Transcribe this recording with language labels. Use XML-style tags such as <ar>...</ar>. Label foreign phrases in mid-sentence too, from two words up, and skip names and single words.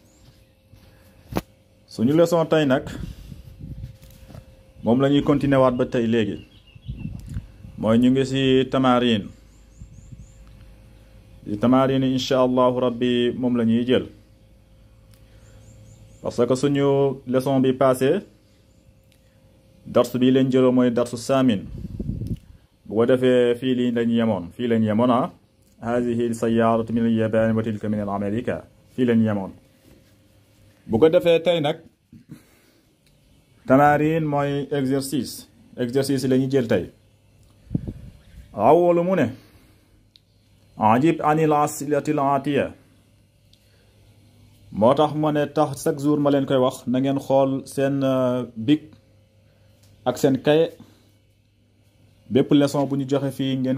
<wo>suñu leçon tey nag moom la ñuy continuer waat ba tey léegi mooy ñu ngi ci tamarin</wo> <ar>إن شاء الله ربي</ar> <wo>moom la ñuy jël</wo> <fr>parce que</fr> <wo>suñu leçon bi passé dars bi leen jëloo mooy darsu saamin bu ko defee fii lañ yemoon</wo> <ar>هذه سيارة من اليابان وتلك من أمريكا</ar> <wo>fii lañ yemoon bu ko defee tey nag tamarin mooy exercice la ñuy jël tey awwalu mu ne</wo> <ar>أجب عن الأسئلة الآتية</ar> <wo>moo tax ma ne tax</wo> <fr>chaque jour</fr> <wo>ma leen koy wax na ngeen xool seen bic ak seen kaye bépp leçon bu ñu joxe fii ngeen</wo>